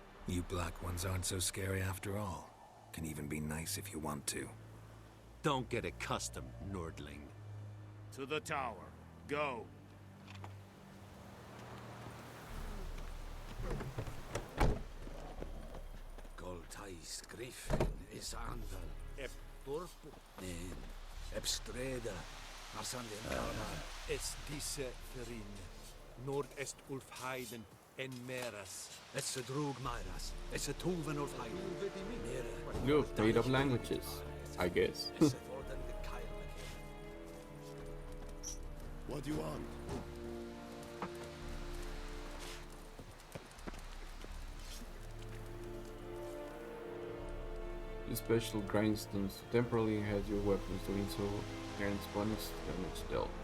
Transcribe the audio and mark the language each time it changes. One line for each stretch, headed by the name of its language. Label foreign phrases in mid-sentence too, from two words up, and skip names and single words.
English: You black ones aren't so scary after all. Can even be nice if you want to. Don't get accustomed, Nordling. To the tower. Go. Goltais Griffin is andal. Ep Dorpo. Nen. Ep Streda. Arsandin Es diese Ferin. Nord est Ulf Heiden en Meras. It's a Drug Myras. It's a Tuven of Heiden. Look, made of languages, I guess. What do you want? The special grindstones temporarily enhance your weapons, doing so grants bonus damage dealt.